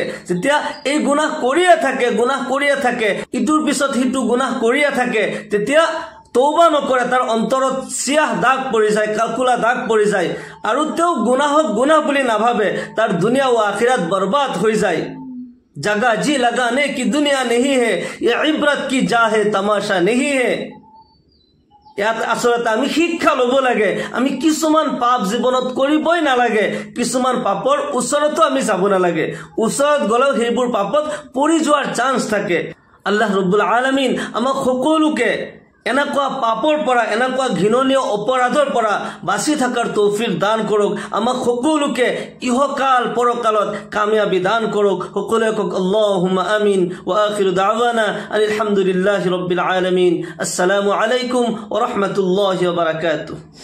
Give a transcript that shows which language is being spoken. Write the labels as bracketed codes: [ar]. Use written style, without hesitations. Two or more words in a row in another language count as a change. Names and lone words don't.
[as] যেতিয়া এই গুনাহ কৰিয়ে থাকে, ইটোৰ পিছত সিটো গুনাহ কৰিয়ে থাকে, তেতিয়া তৌবা নকৰে, তাৰ অন্তৰত চিয়াহ দাগ পৰি যায়, কাকুলা দাগ পৰি যায়, আৰু তেওঁ গুনাহক গুনাহ বুলি নাভাবে, তাৰ দুনিয়া ও আখিৰাত বৰবাদ হৈ যায়। [hi] जगह जी लगाने की दुनिया नहीं है, ये इब्रत की जा है तमाशा नहीं है। [as] ইয়াত আচলতে আমি শিক্ষা ল'ব লাগে। আমি কিছুমান পাপ জীৱনত কৰিবই নালাগে, কিছুমান পাপৰ ওচৰতো আমি যাব নালাগে। ওচৰত গ'লেও সেইবোৰ পাপত পৰি যোৱাৰ চান্স থাকে। [ar] الله رب العالمين [as] আমাক সকলোকে এনেকুৱা পাপৰ পৰা, এনেকুৱা ঘৃণনীয় অপৰাধৰ পৰা বাচি থকাৰ তৌফিক দান কৰক। আমাক সকলোকে ইহকাল পৰকালত কামিয়াবি দান কৰক। সকলোৱে কওক [ar] اللهم آمين. وآخر دعوانا أن الحمد لله رب العالمين. السلام عليكم ورحمة الله وبركاته.